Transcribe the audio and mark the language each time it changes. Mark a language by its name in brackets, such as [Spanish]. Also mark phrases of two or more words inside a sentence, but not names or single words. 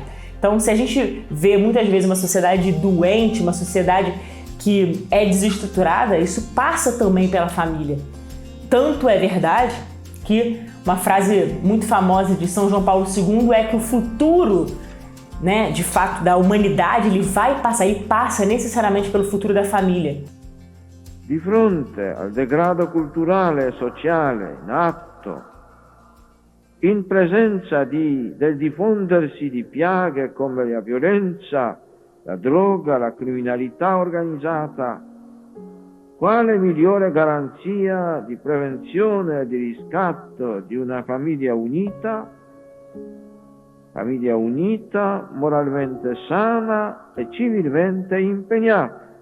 [Portuguese] Então, se a gente vê muitas vezes uma sociedade doente, uma sociedade que é desestruturada, isso passa também pela família. Tanto é verdade que uma frase muito famosa de São João Paulo II é que o futuro, né, de fato, da humanidade, ele vai passar e passa necessariamente pelo futuro da família. [Italian] Di fronte al degrado culturale e sociale in atto, in presenza del diffondersi di piaghe come la violenza, la droga, la criminalità organizzata, quale migliore garanzia di prevenzione e di riscatto di una famiglia unita, moralmente sana e civilmente impegnata.